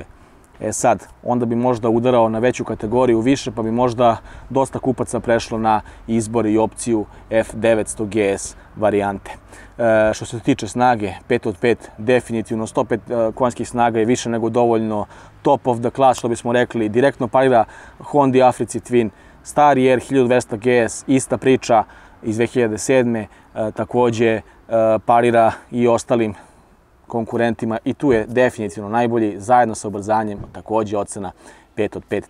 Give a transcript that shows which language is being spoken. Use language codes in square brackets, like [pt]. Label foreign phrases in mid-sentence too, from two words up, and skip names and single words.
[bs] E sad, onda bi možda udarao na veću kategoriju više, pa bi možda dosta kupaca prešlo na izbor i opciju F900 GS varijante. Što se tiče snage, 5 od 5, definitivno 105 konjskih snaga je više nego dovoljno, [en] top of the class, [bs] što bismo rekli, direktno parira Hondi Africi Twin, stari R1200 GS, ista priča iz 2007. Također parira i ostalim konkurentima i tu je definitivno najbolji, zajedno sa ubrzanjem, također ocena 5 od 5.